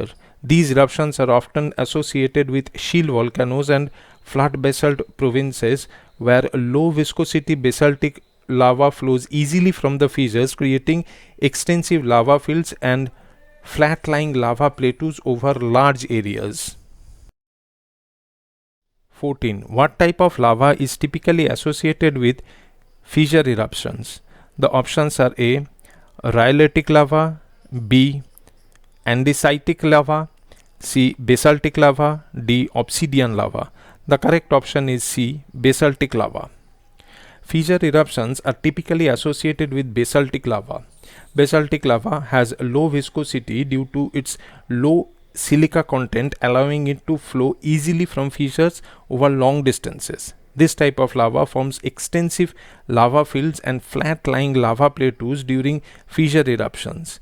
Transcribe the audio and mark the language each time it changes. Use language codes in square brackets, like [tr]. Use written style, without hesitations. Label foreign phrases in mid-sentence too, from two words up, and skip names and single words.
[en] These eruptions are often associated with shield volcanoes and flat basalt provinces where low viscosity basaltic lava flows easily from the fissures, creating extensive lava fields and flat-lying lava plateaus over large areas. 14. What type of lava is typically associated with fissure eruptions? The options are A. rhyolitic lava, B. andesitic lava, C. basaltic lava, D. obsidian lava. The correct option is C. basaltic lava. Fissure eruptions are typically associated with basaltic lava. Basaltic lava has low viscosity due to its low silica content, allowing it to flow easily from fissures over long distances. This type of lava forms extensive lava fields and flat-lying lava plateaus during fissure eruptions.